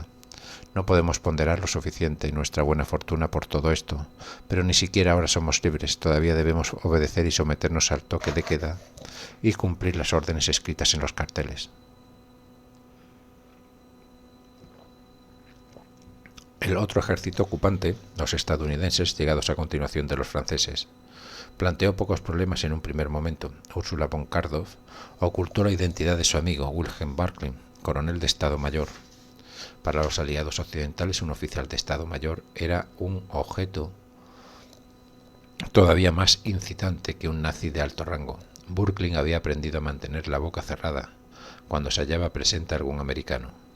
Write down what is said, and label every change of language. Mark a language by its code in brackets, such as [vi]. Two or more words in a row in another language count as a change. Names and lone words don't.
[es] No podemos ponderar lo suficiente nuestra buena fortuna por todo esto, pero ni siquiera ahora somos libres, todavía debemos obedecer y someternos al toque de queda y cumplir las órdenes escritas en los carteles. El otro ejército ocupante, los estadounidenses, llegados a continuación de los franceses, planteó pocos problemas en un primer momento. Ursula von Kardorff ocultó la identidad de su amigo Wilhelm Barclay, coronel de Estado Mayor. Para los aliados occidentales, un oficial de Estado Mayor era un objeto todavía más incitante que un nazi de alto rango. Barclay había aprendido a mantener la boca cerrada cuando se hallaba presente algún americano.